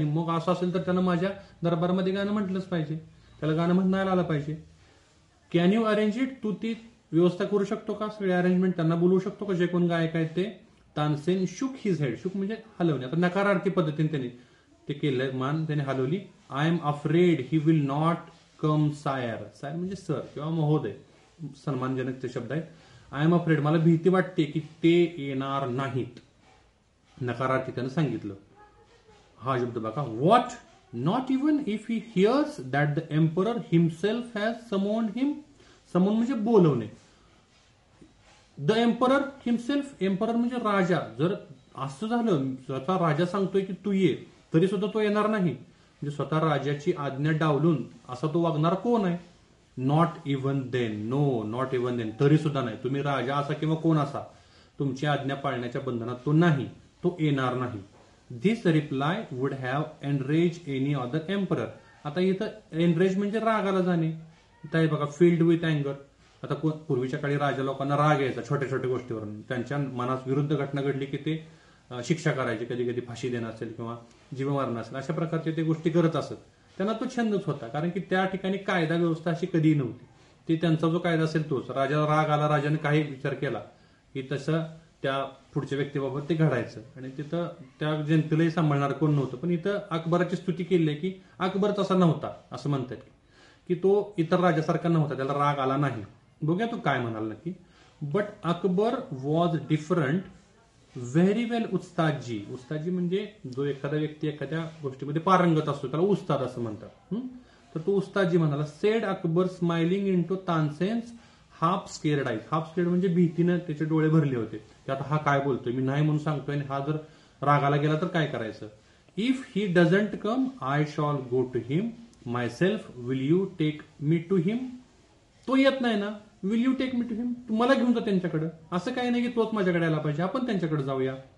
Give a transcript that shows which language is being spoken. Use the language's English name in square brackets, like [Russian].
[Marathi] आणि मग असं असेल तर त्यानं माझ्या दरबारामध्ये गाणं म्हटलंच पाहिजे, त्याला गाणं म्हणायला आलं पाहिजे. [English] can you arrange it, [Marathi] तू ती व्यवस्था करू शकतो का, सगळे अरेंजमेंट त्यांना बोलवू शकतो का जे कोण गायक आहेत ते. [English] Tansen shook his head, [Marathi] शुक म्हणजे हलवणे, आता नकारार्थी पद्धतीने त्याने ते केलं, मान त्याने हलवली. [English] I am afraid he will not come sire. [Marathi] Sair म्हणजे सर किंवा महोदय, सन्मानजनक ते शब्द आहेत. [English] I am afraid, [Marathi] मला भीती वाटते की ते येणार नाहीत, नकारार्थी त्यानं सांगितलं. हा शब्द बघा, [English] What, not even if he hears that the emperor himself has summoned him. [Marathi] समोन म्हणजे बोलवणे. [English] the emperor himself, [Marathi] एम्परर म्हणजे राजा. जर असं झालं, स्वतः राजा सांगतोय की तू ये, तरी सुद्धा तो येणार नाही, म्हणजे स्वतः राजाची आज्ञा डावलून असा तो वागणार कोण आहे. [English] not even then, no not even then, [Marathi] तरी सुद्धा नाही. तुम्ही राजा असा किंवा कोण असा, तुमची आज्ञा पाळण्याच्या बंधनात तो नाही, तो येणार नाही. [English] This reply would have enraged any other emperor. [Marathi] आता इथं एनरेज म्हणजे रागाला जाणे. इथं बघा, [English] Filled with अँगर. [Marathi] आता पूर्वीच्या काळी राजा लोकांना राग यायचा छोट्या छोट्या गोष्टीवरून, त्यांच्या मनास विरुद्ध घटना घडली की ते शिक्षा करायचे, कधी कधी फाशी देणं असेल किंवा जीवमारण असेल, अशा प्रकारचे ते गोष्टी करत असत. त्यांना तो छंदच होता, कारण की त्या ठिकाणी कायदा व्यवस्था अशी कधीही नव्हती. ते त्यांचा जो कायदा असेल तोच. राजाला राग आला, राजाने काही विचार केला की तसं त्या पुढच्या व्यक्तीबाबत ते घडायचं, आणि तिथं त्या जनतेलाही सांभाळणार कोण नव्हतं. पण इथं अकबराची स्तुती केली आहे की अकबर तसा नव्हता, असं म्हणतात की तो इतर राजासारखा नव्हता, त्याला राग आला नाही. बघूया तो काय म्हणाल नक्की. [English] But Akbar was different, very well Ustadji. [Marathi] उस्तादजी म्हणजे जो एखादा व्यक्ती एखाद्या गोष्टीमध्ये पारंगत असतो त्याला उस्ताद असं म्हणतात. तर तो उस्तादजी म्हणाला. [English] Said Akbar smiling into Tansen's half scared eyes. [Marathi] Half scared म्हणजे भीतीनं त्याचे डोळे भरले होते की आता हा काय बोलतोय, मी नाही म्हणून सांगतोय आणि हा जर रागाला गेला तर काय करायचं. [English] If he doesn't come I shall go to him myself, will you take me to him. [Marathi] तो येत नाही ना, [English] will you take me to him, [Marathi] तुम्हाला घेऊन जा त्यांच्याकडे. असं काही नाही की तोच माझ्याकडे आला पाहिजे, आपण त्यांच्याकडे जाऊया.